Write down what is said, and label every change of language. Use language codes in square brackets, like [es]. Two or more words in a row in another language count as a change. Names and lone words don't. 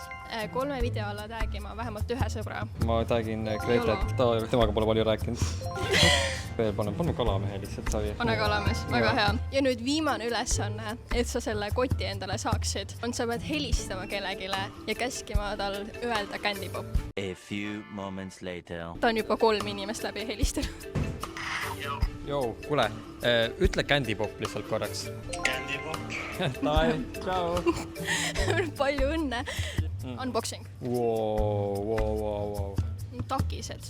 [et] 3 video alla tagima vähemalt 1 sõbra. Ma tagin Gretet, temaga pole palju rääkinud. Veel paneme kalamehe lihtsalt savi. Pane kalamees, väga hea. Ja nüüd viimane ülesanne, et sa selle koti endale saaksid, on sa pead helistama kellegile ja käskima tal öelda Candy Pop. [en] A few moments later. [et] Ta on juba 3 inimest läbi helistanud. Jou, kuule, ütle Candy Pop lihtsalt korraks. Candy Pop. Tai, tšau. Palju õnne. Unboxing. Wow. Takised.